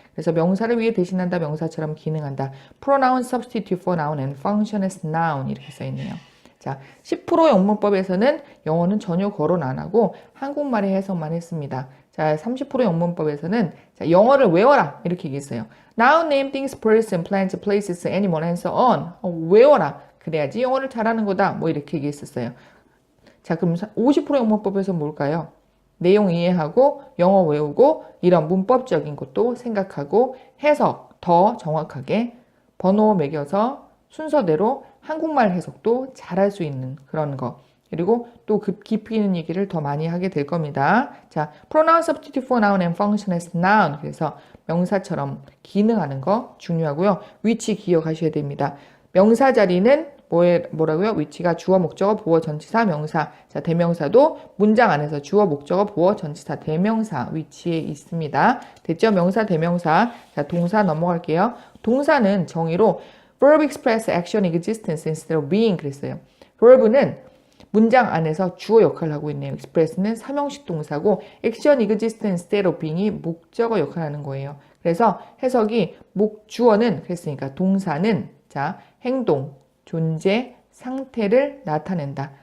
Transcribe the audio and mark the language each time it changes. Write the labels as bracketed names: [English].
[Korean] 그래서 명사를 위해 대신한다, 명사처럼 기능한다. [English] Pronoun substitute for noun and function as noun [Korean] 이렇게 써 있네요. 자, 10% 영문법에서는 영어는 전혀 거론 안 하고 한국말의 해석만 했습니다. 자, 30% 영문법에서는 자, 영어를 외워라 이렇게 얘기했어요. [English] Now name things, person, plants, places, animal, and so on. [Korean] 외워라. 그래야지 영어를 잘하는 거다. 뭐 이렇게 얘기했었어요. 자, 그럼 50% 영문법에서 뭘까요? 내용 이해하고 영어 외우고 이런 문법적인 것도 생각하고 해석 더 정확하게 번호 매겨서 순서대로 한국말 해석도 잘할 수 있는 그런 거. 그리고 또 깊이 있는 얘기를 더 많이 하게 될 겁니다. [English] 자, pronoun substitute for noun and function as noun. [Korean] 그래서 명사처럼 기능하는 거 중요하고요. 위치 기억하셔야 됩니다. 명사 자리는 뭐라고요? 위치가 주어, 목적어, 보어, 전치사, 명사. 자, 대명사도 문장 안에서 주어, 목적어, 보어, 전치사, 대명사 위치에 있습니다. 됐죠? 명사, 대명사. 자, 동사 넘어갈게요. 동사는 정의로 [English] verb express action existence instead of being [Korean] 그랬어요. verb는 문장 안에서 주어 역할을 하고 있네요. express는 삼형식 동사고 [English] action existence instead of being [Korean] 이 목적어 역할을 하는 거예요. 그래서 해석이 주어는 그랬으니까 동사는 자, 행동, 존재, 상태를 나타낸다.